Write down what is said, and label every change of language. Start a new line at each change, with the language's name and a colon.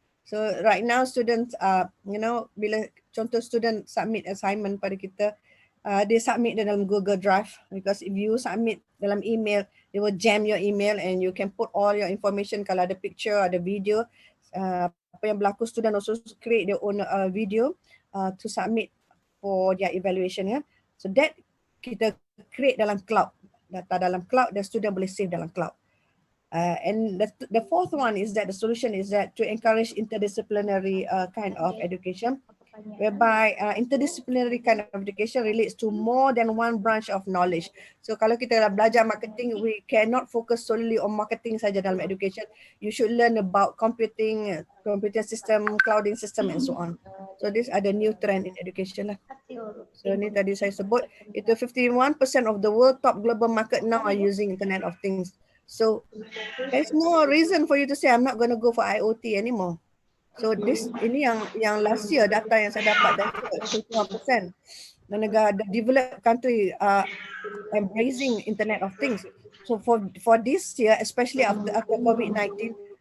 English: So right now students
Malay: bila contoh
English: student submit assignment
Malay: pada kita,
English: they submit dalam Google Drive, because if you submit dalam email, they will jam your email and you can put all your information.
Malay: Kalau ada picture, ada video, apa yang berlaku, student also create their own video to submit for their evaluation.
English: So that
Malay: kita create dalam cloud. Data dalam cloud,
English: the student
Malay: boleh save dalam cloud.
English: And the fourth one is that the solution is that to encourage interdisciplinary kind of education, whereby interdisciplinary kind of education relates to more than one branch of knowledge.
Malay: So kalau kita belajar
English: marketing, we cannot focus solely on marketing
Malay: saja dalam
English: education. You should learn about computing, computer system, clouding system, and so on. So these are the new trend in education lah.
Malay: So ni tadi saya sebut, itu
English: 51% of the world top global market now are using Internet of Things. So there's no reason for you to say I'm not going to go for IoT anymore.
Malay: So ini yang last year data yang saya dapat dari 51%. The negara,
English: the developed country are embracing Internet of Things. So for this year, especially after COVID-19,